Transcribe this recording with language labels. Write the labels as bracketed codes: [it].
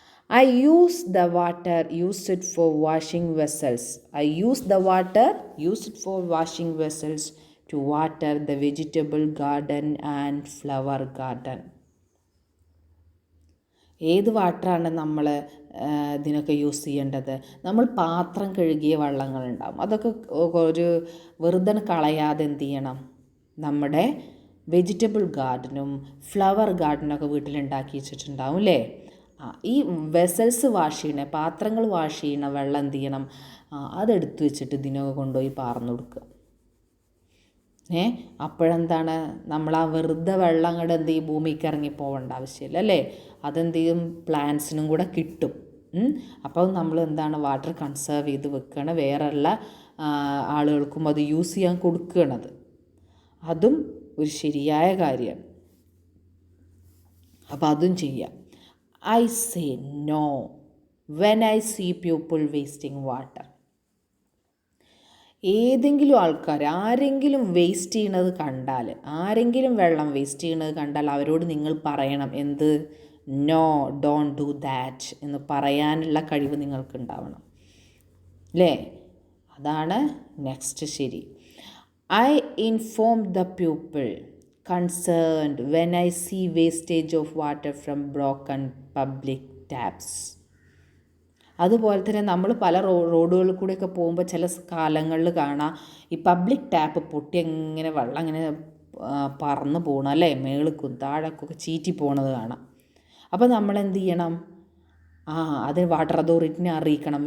[en] I use the water use it for washing vessels. I use the water use it for washing vessels to water the vegetable garden and flower garden. [ml] ഏത് വാട്ടറാണ് നമ്മൾ ഇതിനൊക്കെ use ചെയ്യേണ്ടത്? നമ്മൾ പാത്രം കഴുകിയ വെള്ളങ്ങളുണ്ടാവും, അതൊക്കെ ഒരു വെറുതെ കളയാതെ എന്ത് ചെയ്യണം, നമ്മുടെ വെജിറ്റബിൾ ഗാർഡനും ഫ്ലവർ ഗാർഡനൊക്കെ വീട്ടിലുണ്ടാക്കി വെച്ചിട്ടുണ്ടാവും അല്ലേ? ഈ വെസൽസ് വാഷ് ചെയ്യണ, പാത്രങ്ങൾ വാഷ് ചെയ്യണ വെള്ളം എന്ത് ചെയ്യണം, അതെടുത്ത് വെച്ചിട്ട് ഇതിനൊക്കെ കൊണ്ടുപോയി പാർന്നു കൊടുക്കുക. അപ്പോഴെന്താണ്, നമ്മൾ ആ വെറുതെ വെള്ളം അങ്ങോട്ട് എന്ത് ചെയ്യും, ഭൂമിക്ക് ഇറങ്ങി പോകേണ്ട ആവശ്യമില്ല അല്ലേ? അതെന്ത് ചെയ്യും, പ്ലാന്റ്സിനും കൂടെ കിട്ടും. അപ്പോൾ നമ്മൾ എന്താണ്, വാട്ടർ കൺസേർവ് ചെയ്ത് വെക്കുകയാണ്, വേറെയുള്ള ആളുകൾക്കും അത് യൂസ് ചെയ്യാൻ കൊടുക്കുകയാണത്. അതും ഒരു ശരിയായ കാര്യമാണ്. അപ്പോൾ അതും ചെയ്യാം. [en] I say no when I see people wasting water. [ml] ഏതെങ്കിലും ആൾക്കാർ ആരെങ്കിലും വേസ്റ്റ് ചെയ്യണത് കണ്ടാൽ, ആരെങ്കിലും വെള്ളം വേസ്റ്റ് ചെയ്യണത് കണ്ടാൽ അവരോട് നിങ്ങൾ പറയണം എന്ത്, [en] no, don't do that [ml] എന്ന് പറയാനുള്ള കഴിവ് നിങ്ങൾക്ക് ഉണ്ടാവണം അല്ലേ? അതാണ് നെക്സ്റ്റ് ശരി. [en] I inform the people concerned when I see wastage of water from broken public taps. [ml] അതുപോലെ തന്നെ നമ്മൾ പല റോഡുകളിൽ കൂടെയൊക്കെ പോകുമ്പോൾ ചില കാലങ്ങളിൽ കാണാം ഈ പബ്ലിക് ടാപ്പ് പൊട്ടി എങ്ങനെ വെള്ളം ഇങ്ങനെ പറന്ന് പോകണം അല്ലേ, മേളിക്കും താഴേക്കൊക്കെ ചീറ്റി പോകണത് കാണാം. അപ്പോൾ നമ്മൾ എന്ത് ചെയ്യണം, അത് വാട്ടർ അതോറിറ്റിനെ അറിയിക്കണം.